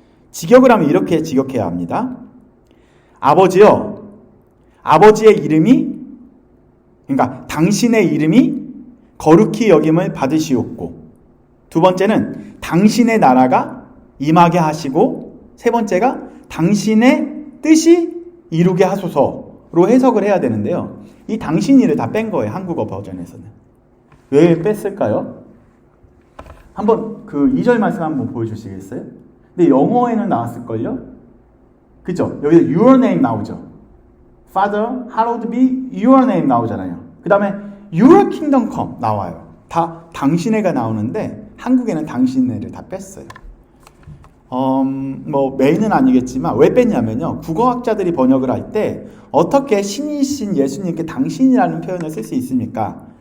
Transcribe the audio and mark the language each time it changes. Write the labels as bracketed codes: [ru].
[ko] 직역을 하면 이렇게 직역해야 합니다. 아버지여, 아버지의 이름이, 그러니까 당신의 이름이 거룩히 여김을 받으시옵고, 두 번째는 당신의 나라가 임하게 하시고, 세 번째가 당신의 뜻이 이루게 하소서로 해석을 해야 되는데요. 이 당신이를 다 뺀 거예요. 한국어 버전에서는. 왜 뺐을까요? 한번 그 2절 말씀 한번 보여주시겠어요? 근데 영어에는 나왔을걸요? 그죠? 여기서 [en] your name [ko] 나오죠. [en] Father, hallowed be your name [ko] 나오잖아요. 그 다음에 [en] your kingdom come [ko] 나와요. 다 당신의가 나오는데 한국에는 당신의를 다 뺐어요. 뭐 메인은 아니겠지만 왜 뺐냐면요, 국어학자들이 번역을 할 때 어떻게 신이신 예수님께 당신이라는 표현을 쓸 수 있습니까?